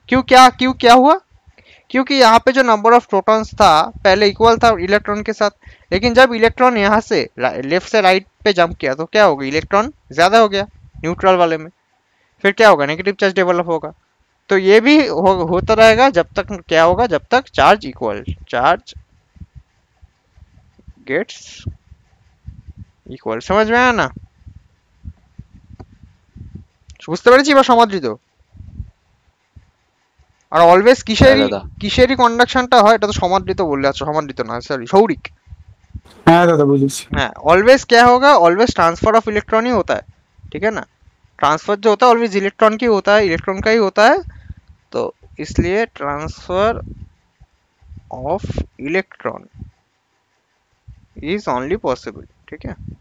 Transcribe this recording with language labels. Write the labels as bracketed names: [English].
[Hindi] क्यों क्या हुआ, क्योंकि यहाँ पे जो नंबर ऑफ प्रोटॉन्स था पहले इक्वल था इलेक्ट्रॉन के साथ, लेकिन जब इलेक्ट्रॉन यहाँ से लेफ्ट से राइट पे जंप किया तो क्या होगा, इलेक्ट्रॉन ज्यादा हो गया न्यूट्रल वाले में, फिर क्या होगा, नेगेटिव चार्ज डेवलप होगा। तो ये भी होता रहेगा जब तक क्या होगा, जब तक charge equal, charge gets equal. समझ में आया ना, [Bangla] বুঝতে পেরেছি [Hindi] বা সমাদৃত? [Bangla] আর অলওয়েজ কিসেরই কন্ডাকশনটা হয়, এটা তো সমাদৃত বললে, আচ্ছা সমাদৃত না, সরি সৌরিক। हाँ दादा बुझेছি। [Hindi] हाँ ऑलवेज क्या होगा, ऑलवेज ट्रांसफर ऑफ इलेक्ट्रॉन ही होता है, ठीक है ना। ट्रांसफर जो होता है ऑलवेज इलेक्ट्रॉन की होता है, इलेक्ट्रॉन का ही होता है। तो इसलिए transfer of electron is only possible, ठीक है।